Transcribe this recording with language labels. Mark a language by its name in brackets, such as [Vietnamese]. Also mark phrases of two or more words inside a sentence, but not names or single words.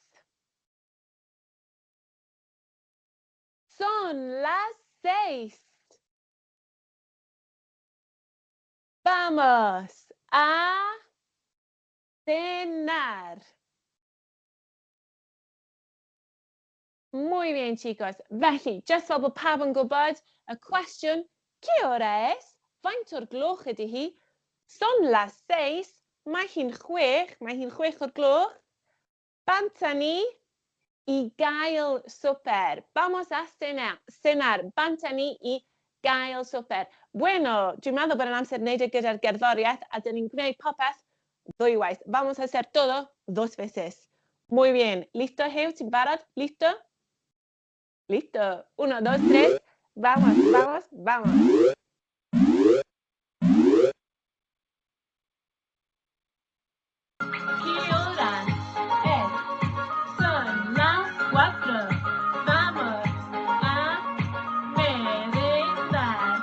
[Spanish] Son las 6. Vamos a cenar. Muy bien, chicos. [Welsh] Felly, jyst fel bod pawb yn gwybod, y cwestiwn, [Spanish] que hora es? [Welsh] Faint o'r gloch ydy hi? [Spanish] Son las 6, [Welsh] mae hi'n 6, mae hi'n 6 o'r gloch. Banta ni i gael swper. [Spanish] Vamos a cenar. [Welsh] Banta ni i gael swper. Bueno, dwi'n meddwl bod yn amser wneud gyda'r gerddoriaeth a dyn ni'n gwneud popeth ddwywaith. [Spanish] Vamos a hacer todo 2 veces. Muy bien. ¿Listo, [Welsh] Hugh? ¿Ti'n barod? [Spanish] ¿Listo? Listo. 1, 2, 3. Vamos, vamos, vamos. ¿Qué hora es? Son las 4. Vamos a merendar.